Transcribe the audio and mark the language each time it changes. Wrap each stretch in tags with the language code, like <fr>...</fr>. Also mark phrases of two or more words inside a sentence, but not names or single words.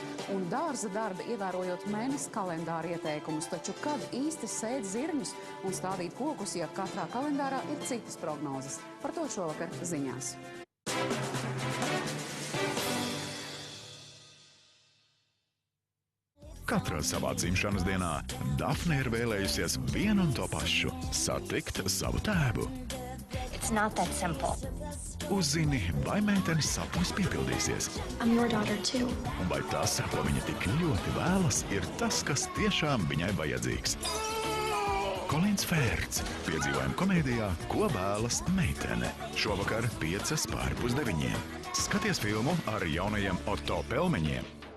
<lv>Un dārza darbi ievērojot mēnesi kalendāra ieteikumus, taču kad īsti sēt zirņus un stādīt kokus, ja katrā kalendārā ir citas prognozes. Par to šovakar ziņās. Katrā savā dzimšanas dienā Dafne ir vēlējusies vienu un to pašu – satikt savu tēvu.</lv> <en>It's not that simple.</en> <lv>Uzzini, vai meitenes sapnis piepildīsies.</lv> <en>I'm your daughter too.</en> <lv>Un vai tas, ko viņa tik ļoti vēlas, ir tas, kas tiešām viņai vajadzīgs. Kolins Fērts piedzīvojuma komēdijā Ko vēlas meitene. Šovakar 8:05. Skaties filmu ar jaunajiem Otto Pelmeņiem.</lv>